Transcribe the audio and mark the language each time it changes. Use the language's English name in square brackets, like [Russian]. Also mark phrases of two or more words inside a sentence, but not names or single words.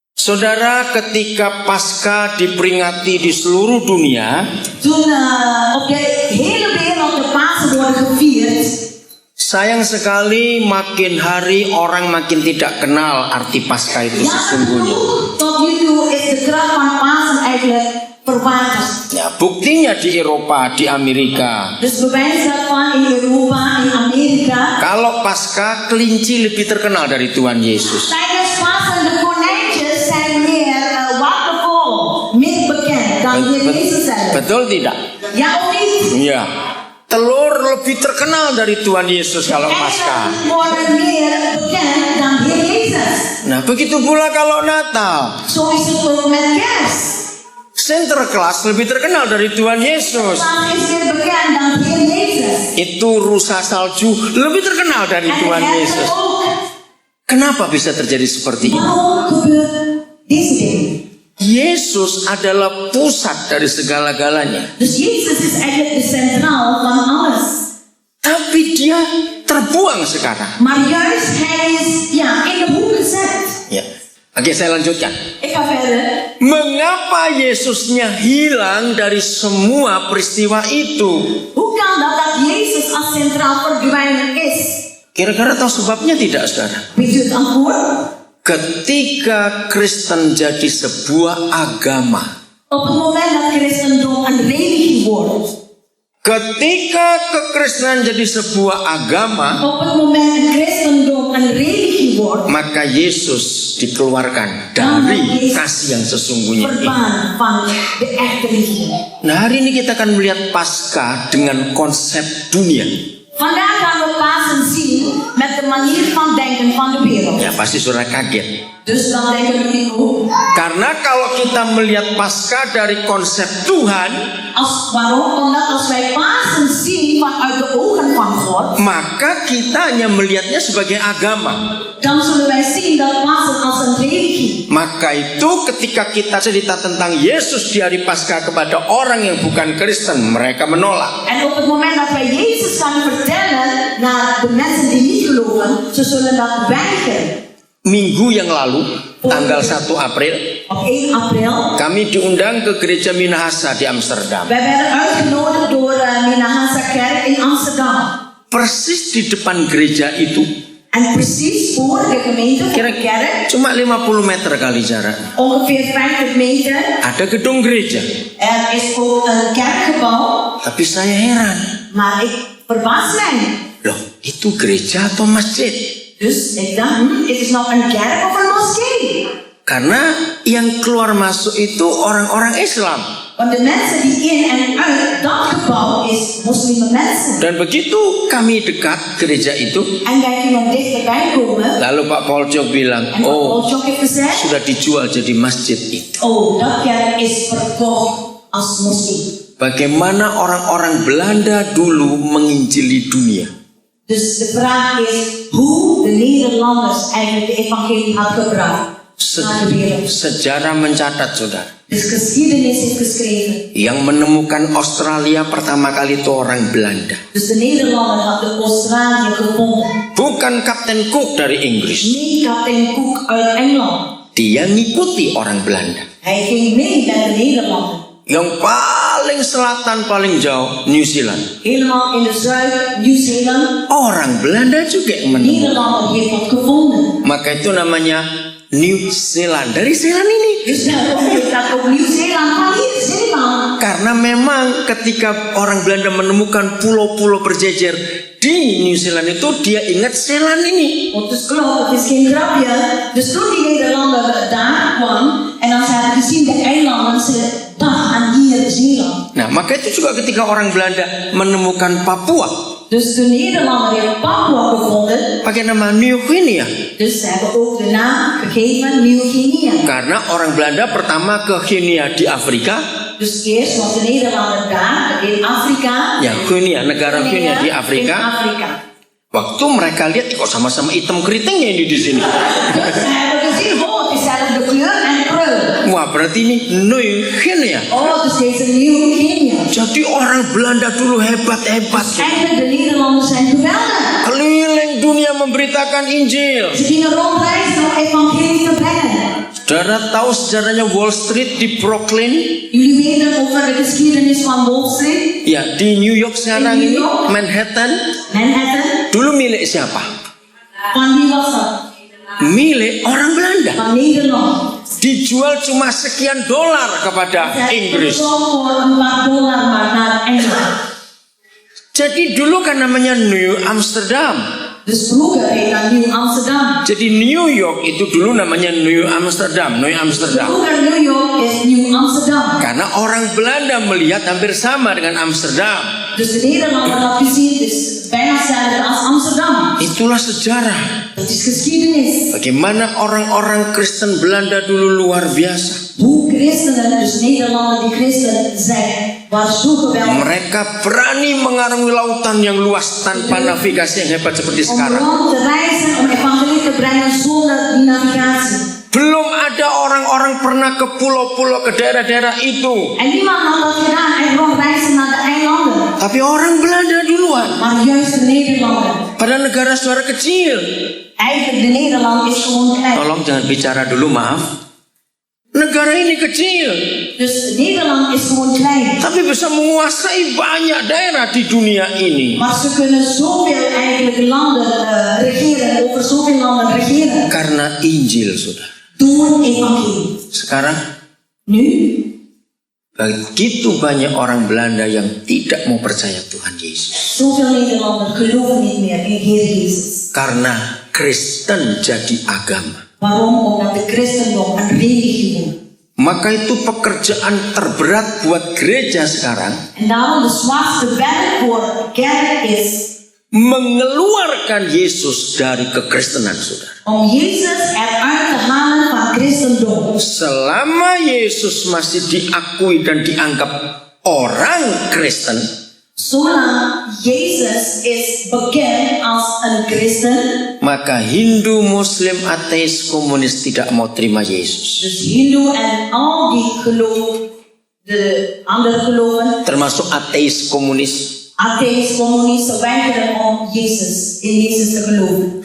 [Indonesian] Saudara, ketika Paskah diperingati di seluruh dunia, [Dutch] Toen op de hele wereld de Pasen worden gevierd, [Indonesian] sayang sekali makin hari orang makin tidak kenal arti Paskah itu sesungguhnya. [Dutch] tot nu toe is de kracht van Pasen eigenlijk verwaterd. [Indonesian] Ya, buktinya di Eropa, di Amerika. [Dutch] Dus bewijs daarvan in Europa, in Amerika. [Indonesian] Kalau Paskah, kelinci lebih terkenal dari Tuhan Yesus. [Dutch] Tijdens Pasen de konijntjes zijn meer waardevol, meer bekend dan de Heer Jezus zelf. [Indonesian] Betul tidak? [Dutch] Ja of niet? [Indonesian] Iya. Telur lebih terkenal dari Tuhan Yesus kalau Paskah. [Dutch] Eieren worden meer bekend dan de Heer Jezus. [Indonesian] Nah, begitu pula kalau Natal. [Dutch] Zo is het ook met kerst. [Indonesian] Sinterklaas lebih terkenal dari Tuhan Yesus. [Dutch] Pasen is meer bekend dan de Heer Jezus. [Indonesian] Itu rusa salju lebih terkenal dari [Dutch] En [Indonesian] Tuhan [Dutch] de [Indonesian] Yesus. [Dutch] herten ook. [Indonesian] Kenapa bisa terjadi seperti ini? [Dutch] Waarom gebeurt deze dingen? [Indonesian] Yesus adalah pusat dari segala-galanya. [Dutch] Dus Jezus is eigenlijk de centraal van alles. [Indonesian] Tapi dia terbuang sekarang. [Dutch] Maar juist hij is in de hoek gezet. [Indonesian] Ya. Oke, saya lanjutkan. [Dutch] Ik ga verder. [Indonesian] Mengapa Yesusnya hilang dari semua peristiwa itu? [Dutch] Hoe kan dat Jezus als centraal verdwijnen is? [Indonesian] Kira-kira tahu sebabnya tidak, saudara? [Dutch] Weet u het antwoord? [Indonesian] Ketika Kristen jadi sebuah agama, [Dutch] Op het moment dat christendom een religie wordt. [Indonesian] ketika kekristenan jadi sebuah agama, [Dutch] Op het moment christendom een religie wordt. [Indonesian] maka Yesus dikeluarkan dari kasih yang sesungguhnya ini. [Dutch] Verbannen van de echte liefde. [Indonesian] Nah, hari ini kita akan melihat Paskah dengan konsep dunia. [Dutch] Vandaag gaan we Pasen zien met de manier van denken van de wereld. [Indonesian] Ya, pasti saudara kaget. [Dutch] Dus dan denken we ook. [Indonesian] Karena kalau kita melihat Paskah dari konsep Tuhan, [Dutch] Waarom? Omdat als wij Pasen zien vanuit de ogen van God, [Indonesian] maka kita hanya melihatnya sebagai agama. [Dutch] dan zullen wij zien dat Pasen als een religie. [Indonesian] Maka itu ketika kita cerita tentang Yesus di hari Paskah kepada orang yang bukan Kristen, mereka menolak. [Dutch] En op het moment dat wij Jezus gaan vertellen naar de mensen die niet geloven, ze zullen dat weigeren. [Indonesian] Minggu yang lalu, tanggal 1 April, [Dutch] Op 1 april, [Indonesian] kami diundang ke gereja Minahasa di Amsterdam. [Dutch] wij werden uitgenodigd door Minahasa Kerk in Amsterdam. [Indonesian] Persis di depan gereja itu, [Dutch] En precies voor de gemeente van de kerk, [Indonesian] cuma 50 meter kali jarak, [Dutch] ongeveer 50 meter, [Indonesian] ada gedung gereja. [Dutch] er is ook een kerkgebouw. [Indonesian] Tapi saya heran, [Dutch] Maar ik verbaas mij. [Indonesian] loh itu gereja atau masjid? [Dutch] Dus ik dacht, het is nog een kerk of een moskee? [Indonesian] Karena yang keluar masuk itu orang-orang Islam. [Dutch] Want de mensen die in en uit dat gebouw is moslimmensen. [Indonesian] Dan begitu kami dekat gereja itu, [Dutch] En wij gingen dichterbij komen. [Indonesian] lalu Pak Polcok bilang, [Dutch] En oh Paul heeft gezegd, [Indonesian] sudah dijual jadi masjid itu. [Dutch] oh dat kerk is verkocht als moskee. [Indonesian] Bagaimana orang-orang Belanda dulu menginjili dunia? [Dutch] Dus de vraag is hoe de Nederlanders eigenlijk de evangelie had gebracht naar de wereld. [Indonesian] Sejarah mencatat, saudara, [Dutch] Dus geschiedenis is geschreven. [Indonesian] yang menemukan Australia pertama kali itu orang Belanda. [Dutch] Dus de Nederlander had de Australië gevonden. [Indonesian] Bukan Kapten Cook dari Inggris. [Dutch] Niet kapitein Cook uit Engeland. [Indonesian] Dia ngikuti orang Belanda. [Dutch] Hij ging mee met de Nederlander. [Indonesian] Yang paling selatan, paling jauh, New Zealand. [Dutch] Helemaal in de zuid, Nieuw-Zeeland. [Indonesian] Orang Belanda juga yang menemukan. [Dutch] Nederlander heeft dat gevonden. [Indonesian] Maka itu namanya New Zealand. Dari Zeeland ini. [Dutch] Dus daarom heet dat ook Nieuw-Zeeland van Zeeland. [Indonesian] Karena memang ketika orang Belanda menemukan pulau-pulau berjejer di New Zealand itu, dia ingat Zeeland ini. [Dutch] Want dus klopt, het is geen grapje. Dus toen die Nederlander daar kwam en dan ze hadden gezien de eilanden, ze dachten aan hier Zeeland. [Indonesian] Nah, maka itu juga ketika orang Belanda menemukan Papua, [Dutch] Dus de Nederlander heeft Papua gevonden. [Indonesian] pakai nama New Guinea. [Dutch] Dus ze hebben ook de naam gegeven Nieuw-Guinea. [Indonesian] Karena orang Belanda pertama ke Guinea di Afrika. [Dutch] Dus eerst was de Nederlander daar in Afrika. [Indonesian] Ya, Guinea, negara Guinea di [Dutch] In [Indonesian] Afrika. [Dutch] Afrika. [Indonesian] Waktu mereka lihat kok sama-sama hitam keritingnya ini di sini. [Dutch] Dus ze hebben gezien, oh, het is dezelfde kleur en prul. [Indonesian] Wah, berarti ini New Guinea. [Dutch] Oh, dus deze Nieuw-Guinea. [Indonesian] Jadi orang Belanda dulu hebat-hebat. [Dutch] Eigenlijk de Nederlanders zijn geweldig. [Indonesian] Keliling dunia memberitakan Injil. [Dutch] Ze gingen rondreizen om evangelie te brengen. [Indonesian] Saudara tahu sejarahnya Wall Street di Brooklyn? [Dutch] Jullie weten over de geschiedenis van Wall Street, [Indonesian] Ya, di New York sekarang ini, Manhattan. [Dutch] Manhattan. [Indonesian] Dulu milik siapa? [Dutch] Van wie was dat? [Indonesian] Milik orang Belanda. [Dutch] Van Nederland. [Indonesian] Dijual cuma sekian dolar kepada [Dutch] Zij [Indonesian] Inggris. [Dutch] verkocht voor een paar dollar maar naar Engeland. [Indonesian] Jadi dulu kan namanya New Amsterdam. [Dutch] Dus vroeger heet dat Nieuw Amsterdam. [Indonesian] Jadi New York itu dulu namanya New Amsterdam. New Amsterdam. [Dutch] Vroeger New York is Nieuw Amsterdam. [Indonesian] Karena orang Belanda melihat hampir sama dengan Amsterdam. [Dutch] Dus de Nederlander had gezien, het is bijna hetzelfde als Amsterdam. [Indonesian] Itulah sejarah. [Dutch] Dat is geschiedenis. [Indonesian] Bagaimana orang-orang Kristen Belanda dulu luar biasa. [Dutch] Hoe christenen, dus Nederlander die christen zijn, waren zo geweldig. [Indonesian] Mereka berani mengarungi lautan yang luas tanpa navigasi yang hebat seperti [Dutch] Om [Indonesian] sekarang. [Dutch] rond te reizen, om evangelie te brengen zonder die navigatie. [Indonesian] Belum ada orang-orang pernah ke pulau-pulau, ke daerah-daerah itu. [Dutch] En niemand had dat gedaan, echt rondreizen naar de eilanden. [Indonesian] Tapi orang Belanda duluan. [Dutch] Maar juist de Nederlander. [Indonesian] Pada negara saudara kecil. [Dutch] Eigenlijk de Nederland is gewoon klein. [Indonesian] Tolong jangan bicara dulu, maaf. Negara ini kecil, [Dutch] Dus Nederland is gewoon klein. [Indonesian] tapi bisa menguasai banyak daerah di dunia ini. [Dutch] Maar ze kunnen zoveel eigenlijk landen regeren, over zoveel landen regeren. [Indonesian] Karena Injil, saudara. [Dutch] Door evangelie. [Indonesian] Sekarang [Dutch] Nu, [Indonesian] begitu banyak orang Belanda yang tidak mau percaya Tuhan Yesus. [Dutch] zoveel Nederlanders geloven niet meer in Heer Jezus. [Indonesian] Karena Kristen jadi agama. [Dutch] Waarom? Omdat de christendom een religie wordt. [Indonesian] Maka itu pekerjaan terberat buat gereja sekarang. [Dutch] En daarom de zwaarste werk voor kerk is [Indonesian] mengeluarkan Yesus dari kekristenan, saudara. [Dutch] om Jezus eruit te halen van christendom. [Indonesian] Selama Yesus masih diakui dan dianggap orang Kristen, [Dutch] Zolang Jezus is bekend als een christen, [Indonesian] maka Hindu, Muslim, ateis, komunis tidak mau terima Yesus. [Dutch] dus Hindoe en al die geloof, de andere geloven, [Indonesian] Termasuk ateis, komunis. [Dutch] atheïs, communisten, weigeren om in Jezus te geloven.